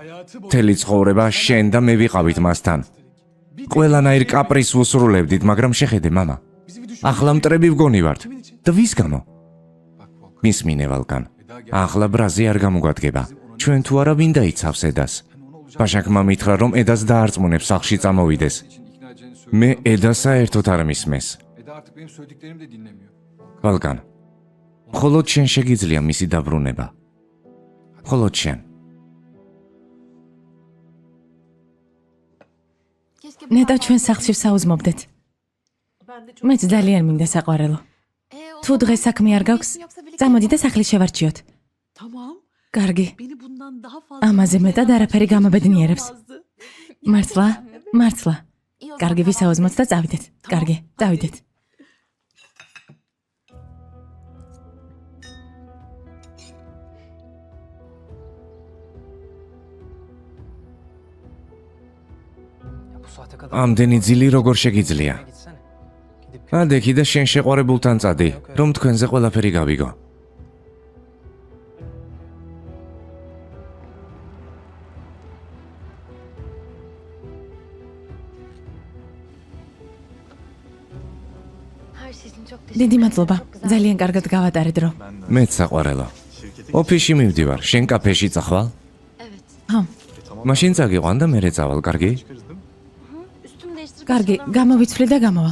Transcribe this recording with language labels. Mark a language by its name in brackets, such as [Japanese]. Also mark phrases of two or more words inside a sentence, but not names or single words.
[Georgian] მთელი ცხოვრება შენ და მე ვიყავით მასთან. ყველანაირ კაპრისს ვუსრულებდით, მაგრამ შეხედე, მამა. ახლა მტრები ვგონივართ. და ვის გამო? მისმინე ვალკან. ახლა ბრაზი არ გამოგვადგება. ჩვენ თუ არა ვინ დაიცავს ედას? ბაშაკმა მითხრა რომ ედას დაარწმუნებს სახლში წამოვიდეს. [Turkish] İkna edeceğini söyle. [Georgian] მე ედა საერთოდ არ მისმეს. [Turkish] Eda artık benim söylediklerimi de dinlemiyor. [Georgian] ვალკან, მხოლოდ შენ შეგიძლია მისი დაბრუნება. მხოლოდ შენ. [Turkish] keşke [Georgian] ნეტა ჩვენ სახლში ვსაუზმობდეთ. მეც ძალიან მინდა საყვარელო. თუ დღეს საქმე არ გაქვს, წამოდი და სახლი შევარჩიოთ. [Turkish] Tamam. [Georgian] კარგი. [Turkish] Beni bundan daha fazla... [Georgian] ამაზე მეტად არაფერი გამაბედნიერებს. მართლა? მართლა. კარგი, ვისაუზმოთ და წავიდეთ. კარგი, წავიდეთ. [Turkish] Ya bu saate kadar [Georgian] ამდენი ძილი როგორ შეგიძლია? [Turkish] gitsene. Gidip [Georgian] ადექი და შენ შეყვარებულთან წადი, რომ თქვენზე ყველაფერი გავიგო. [Turkish] Her şey için çok [Georgian] დიდი მადლობა. ძალიან კარგად გავატარე დრო. მეც საყვარელო. ოფისში მივდივარ, შენ კაფეში წახვალ? [Turkish] evet. [Georgian] ხო, მაშინ წაგიყვან და მერე წავალ, კარგი? [Turkish] Üstümü değiştirip [Georgian] კარგი, გამოვიცვლი და გამოვალ.